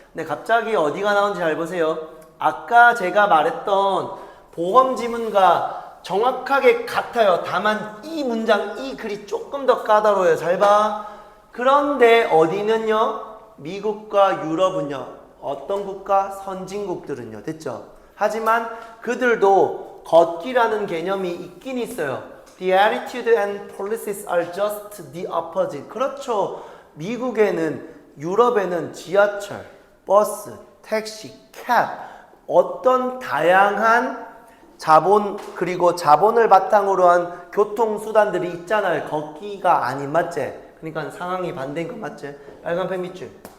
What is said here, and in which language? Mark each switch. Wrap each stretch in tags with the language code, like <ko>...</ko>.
<ko>근데 갑자기 어디가 나온지 잘 보세요. 아까 제가 말했던 보험 지문과 정확하게 같아요. 다만 이 문장, 이 글이 조금 더 까다로워요. 잘 봐. 그런데 어디는요? 미국과 유럽은요. 어떤 국가? 선진국들은요. 됐죠? 하지만 그들도 걷기라는 개념이 있긴 있어요.</ko> <en>The attitude and policies are just the opposite.</en> <ko>그렇죠. 미국에는, 유럽에는 지하철, 버스, 택시, 캡 어떤 다양한 자본 그리고 자본을 바탕으로 한 교통수단들이 있잖아요. 걷기가 아닌 맞지? 그러니까 상황이 반대인 거 맞지? 빨간 펜 밑줄.</ko>